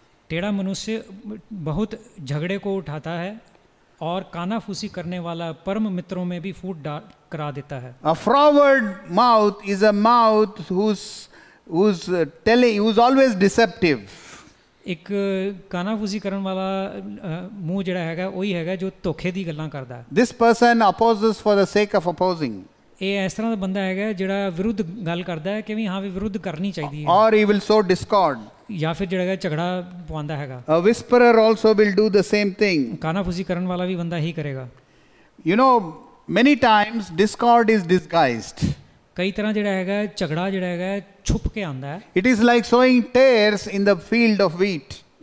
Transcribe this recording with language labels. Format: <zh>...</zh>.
<hi>टेढ़ा मनुष्य बहुत झगड़े को उठाता है और कानाफूसी करने वाला परम मित्रों में भी फूट करा देता है।</hi> <en>A froward mouth is a mouth who's always deceptive.</en> <pa>ਇੱਕ ਕਾਨਾਫੂਸੀ ਕਰਨ ਵਾਲਾ ਮੂੰਹ ਜਿਹੜਾ ਹੈਗਾ ਉਹੀ ਹੈਗਾ ਜੋ ਧੋਖੇ ਦੀ ਗੱਲਾਂ ਕਰਦਾ ਹੈ।</pa> <en>This person opposes for the sake of opposing.</en> <pa>ਇਹ ਇਸ ਤਰ੍ਹਾਂ ਦਾ ਬੰਦਾ ਹੈਗਾ ਜਿਹੜਾ ਵਿਰੁੱਧ ਗੱਲ ਕਰਦਾ ਹੈ ਕਿ ਵੀ ਹਾਂ ਵੀ ਵਿਰੁੱਧ ਕਰਨੀ ਚਾਹੀਦੀ ਹੈ।</pa> <en>Or he will sow discord.</en> <pa>ਜਾਂ ਫਿਰ ਜਿਹੜਾ ਹੈਗਾ ਝਗੜਾ ਪਵਾਉਂਦਾ ਹੈਗਾ।</pa> <en>A whisperer also will do the same thing.</en> <pa>ਕਾਨਾਫੂਸੀ ਕਰਨ ਵਾਲਾ ਵੀ ਬੰਦਾ ਹੀ ਕਰੇਗਾ।</pa> <en>You know, many times discord is disguised.</en> <pa>ਕਈ ਤਰ੍ਹਾਂ ਜਿਹੜਾ ਹੈਗਾ ਝਗੜਾ ਜਿਹੜਾ ਹੈਗਾ ਛੁਪ ਕੇ ਆਉਂਦਾ ਹੈ।</pa> <en>It is like sowing tares in the field of wheat.</en>